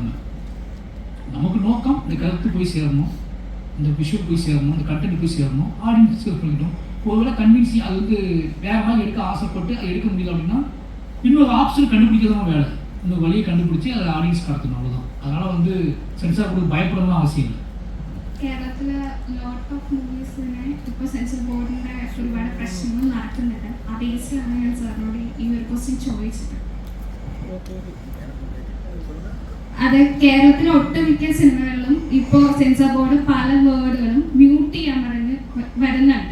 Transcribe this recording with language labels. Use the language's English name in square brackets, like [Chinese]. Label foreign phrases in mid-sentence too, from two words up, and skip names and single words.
[Tamil] நமக்கு நோக்கம் இந்த கருத்து போய் சேரணும், இந்த விஷயம் போய் சேரணும், இந்த கண்டென்ட் போய் சேரணும், [English] audience discuss [Tamil] பண்ணிக்கிட்டோம். ஒருவேளை கன்வின்ஸிங் அது வேறு மாதிரி எடுக்க ஆசைப்பட்டு அது எடுக்க முடியல அப்படின்னா இன்னொரு ஆப்ஷன் கண்டுபிடிக்கிறதும் வேலை, இன்னொரு வழியை கண்டுபிடிச்சி அதை ஆடியன்ஸ் கடத்தணும், அவ்வளோதான். அதனால் [English] censor board [Tamil] பயப்படணும் அவசியம் இல்லை. [Malayalam] കേരളത്തിൽ [English] lot of moviesine [Malayalam] ഇപ്പോൾ [English] censor boardinte [Malayalam] ഒരുപാട് പ്രശ്നങ്ങൾ നടക്കുന്നുണ്ട്. ആ ബേസിലാണ് ഞാൻ സാറിനോട് ഈ ഒരു ക്വസ്റ്റ്യൻ ചോദിച്ചത്. അത് കേരളത്തിലെ ഒട്ടുമിക്ക സിനിമകളിലും ഇപ്പോൾ [English] censor board [Malayalam] പല വേർഡുകളും മ്യൂട്ട് ചെയ്യാൻ പറഞ്ഞ് വരുന്നുണ്ട്.